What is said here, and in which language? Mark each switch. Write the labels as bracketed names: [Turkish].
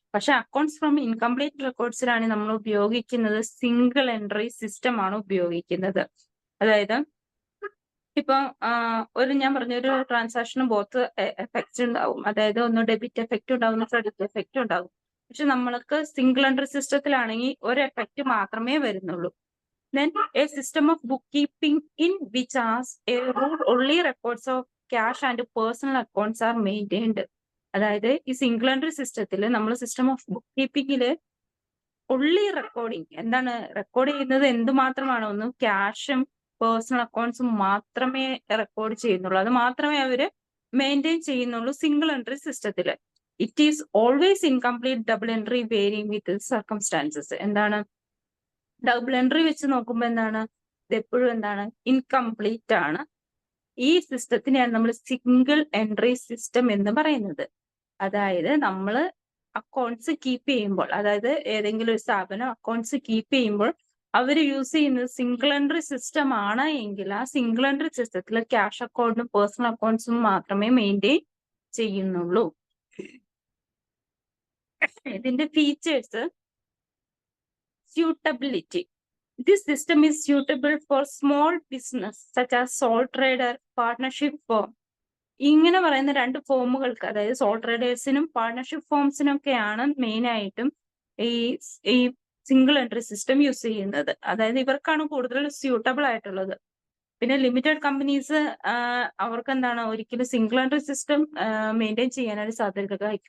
[Malayalam] പക്ഷെ accounts from incomplete റെക്കോർഡ്സിലാണ് നമ്മൾ ഉപയോഗിക്കുന്നത് സിംഗിൾ എൻട്രി സിസ്റ്റം ആണ് ഉപയോഗിക്കുന്നത്. അതായത് ഇപ്പൊ ഞാൻ പറഞ്ഞ ഒരു ട്രാൻസാക്ഷന് ബോത്ത് എഫക്റ്റ് ഉണ്ടാവും. അതായത് ഒന്ന് ഡെബിറ്റ് എഫക്റ്റ് ഉണ്ടാവും, ക്രെഡിറ്റ് എഫക്റ്റ് ഉണ്ടാവും. പക്ഷെ നമ്മൾക്ക് സിംഗിൾ എൻട്രി സിസ്റ്റത്തിലാണെങ്കിൽ ഒരു എഫക്റ്റ് മാത്രമേ വരുന്നുള്ളൂ. [English] Then a system of bookkeeping in which as a rule only records of cash and personal accounts are maintained. [Malayalam] അതായത് ഈ സിംഗിൾ എൻട്രി സിസ്റ്റത്തിൽ നമ്മൾ system of book കീപ്പിംഗില് only recording എന്താണ് റെക്കോർഡ് ചെയ്യുന്നത് എന്തുമാത്രമാണ്, ഒന്ന് ക്യാഷും പേഴ്സണൽ അക്കൗണ്ട്സും മാത്രമേ റെക്കോർഡ് ചെയ്യുന്നുള്ളൂ. അത് മാത്രമേ അവര് മെയിൻറ്റെയിൻ ചെയ്യുന്നുള്ളൂ single entry സിസ്റ്റത്തില്. [English] It is always incomplete double entry varying with circumstances. [Malayalam] എന്താണ് ഡബിൾ എൻട്രി വെച്ച് നോക്കുമ്പോൾ എന്താണ് ഇത് എപ്പോഴും എന്താണ് ഇൻകംപ്ലീറ്റ് ആണ്. ഈ സിസ്റ്റത്തിനെയാണ് നമ്മൾ സിംഗിൾ എൻട്രി സിസ്റ്റം എന്ന് പറയുന്നത്. അതായത് നമ്മൾ അക്കൗണ്ട്സ് കീപ്പ് ചെയ്യുമ്പോൾ, അതായത് ഏതെങ്കിലും ഒരു സ്ഥാപനം അക്കൗണ്ട്സ് കീപ്പ് ചെയ്യുമ്പോൾ അവർ യൂസ് ചെയ്യുന്നത് സിംഗിൾ എൻട്രി സിസ്റ്റം ആണ് എങ്കിൽ ആ സിംഗിൾ എൻട്രി സിസ്റ്റത്തിൽ ക്യാഷ് അക്കൗണ്ടും പേഴ്സണൽ അക്കൗണ്ട്സും മാത്രമേ മെയിൻറ്റെയിൻ ചെയ്യുന്നുള്ളൂ. ഇതിന്റെ features suitability. [English] This system is suitable for small business such as sole trader, partnership firm. [Malayalam] ഇങ്ങനെ പറയുന്ന രണ്ട് ഫോമുകൾക്ക്, അതായത് സോൾ ട്രേഡേഴ്സിനും പാർട്ണർഷിപ്പ് ഫോംസിനും ഒക്കെയാണ് മെയിൻ ആയിട്ടും ഈ സിംഗിൾ എൻട്രി സിസ്റ്റം യൂസ് ചെയ്യുന്നത്. അതായത് ഇവർക്കാണ് കൂടുതൽ സ്യൂട്ടബിൾ ആയിട്ടുള്ളത്. പിന്നെ ലിമിറ്റഡ് കമ്പനീസ് അവർക്ക് എന്താണ് ഒരിക്കലും സിംഗിൾ എൻട്രി സിസ്റ്റം മെയിൻറ്റെയിൻ ചെയ്യാനായിട്ട് സാധിക്കുക.